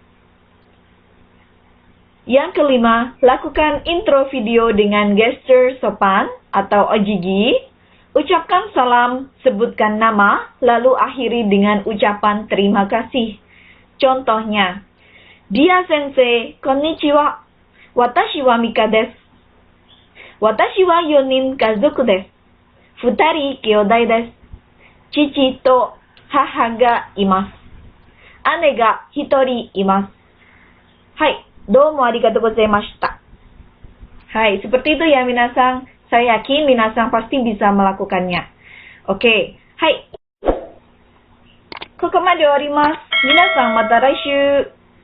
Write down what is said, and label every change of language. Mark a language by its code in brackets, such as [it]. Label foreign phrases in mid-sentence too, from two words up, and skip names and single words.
[id] Yang kelima, lakukan intro video dengan gesture sopan atau ojigi. Ucapkan salam, sebutkan nama, lalu akhiri dengan ucapan terima kasih. Contohnya, Dia sensei, konnichiwa. [ja] 私はMikaです. 私は4人家族です. 2兄弟です. 父と母がいます。姉が1人います。はい、どうもありがとうございました。 [id] Hai, seperti itu ya minasan. Saya yakin minasan pasti bisa melakukannya. Oke, hai. [ja] ここまで終わります。皆さんまた来週。